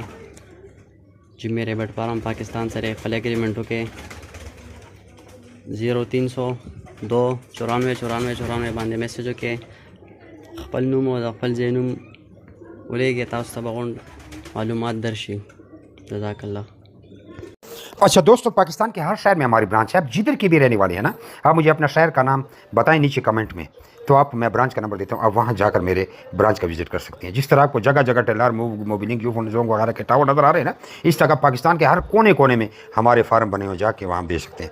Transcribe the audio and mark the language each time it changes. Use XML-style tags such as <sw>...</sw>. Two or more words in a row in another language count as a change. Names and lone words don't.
<ps>جیمي ریبټ فارم پاکستان سره خپل اګریمنټ وکړئ 0302 94 94 94 باندې میسج وکړئ خپل نوم او د خپل ځای نوم ولېږئ تاسو ته به غونډ معلومات درشي.</ps> <ar>جزاک الله.</ar> <ur>اچھا دوستو پاکستان کے ہر شہر میں ہماری برانچ ہے. آپ جدھر کی بھی رہنے والے ہیں نا آپ مجھے اپنا شہر کا نام بتائیں نیچے کمنٹ میں تو آپ میں برانچ کا نمبر دیتا ہوں. آپ وہاں جا کر میرے برانچ کا وزٹ کر سکتے ہیں. جس طرح آپ کو جگہ جگہ ٹیلر موبلنگ یوفون جونگ وغیرہ کے ٹاور نظر آ رہے ہیں نا اس طرح پاکستان کے ہر کونے کونے میں ہمارے فارم بنے ہوئے جا کے وہاں بیچ سکتے ہیں.</ur>